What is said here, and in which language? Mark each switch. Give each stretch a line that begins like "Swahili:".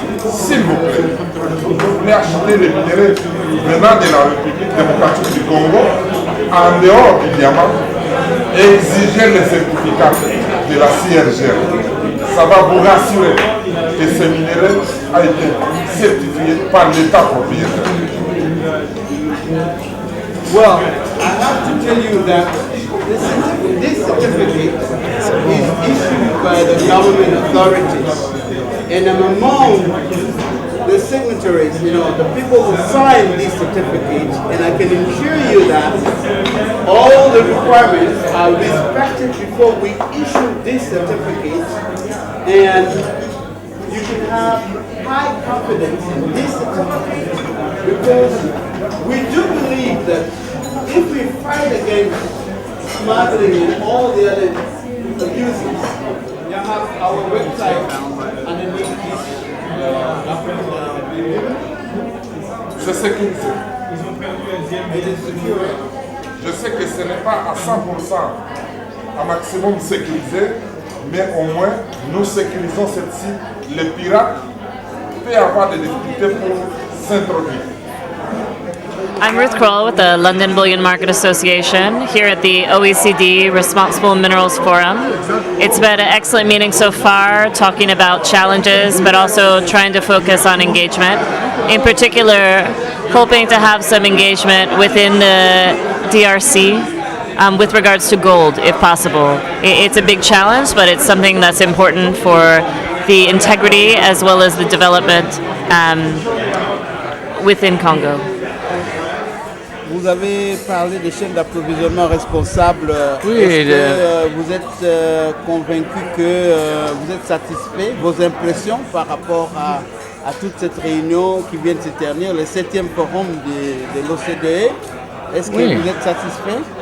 French: S'il vous plaît, vous voulez acheter les minéraux venant de la République démocratique du Congo, en dehors du diamant, exigez le certificat de la CIRGL. Ça va vous rassurer que ce minerai a été certifié par l'État propriétaire.
English: Well, I have to tell you that this certificate is issued by the government authorities. And I'm among the signatories, the people who sign these certificates, and I can assure you that all the requirements are respected before we issue this certificate, and you can have high confidence in this certificate because we do believe that if we fight against smuggling and all the other abuses, you have our website underneath this
French: C'est sécurisé.
English: it is secure.
French: Je sais que ce n'est pas à 100% à maximum sécurisé, mais au moins nous sécurisons cette site. Les pirates peuvent avoir des difficultés pour s'introduire.
English: I'm Ruth Kroll with the London Bullion Market Association here at the OECD Responsible Minerals Forum. It's been an excellent meeting so far, talking about challenges, but also trying to focus on engagement. In particular, hoping to have some engagement within the DRC with regards to gold, if possible. It's a big challenge, but it's something that's important for the integrity as well as the development within Congo.
French: Vous avez parlé des chaînes d'approvisionnement responsables. Oui, Est-ce que vous êtes convaincu que vous êtes satisfait? Vos impressions par rapport à toute cette réunion qui vient de se terminer, le 7e forum de l'OCDE, est-ce que vous êtes satisfait?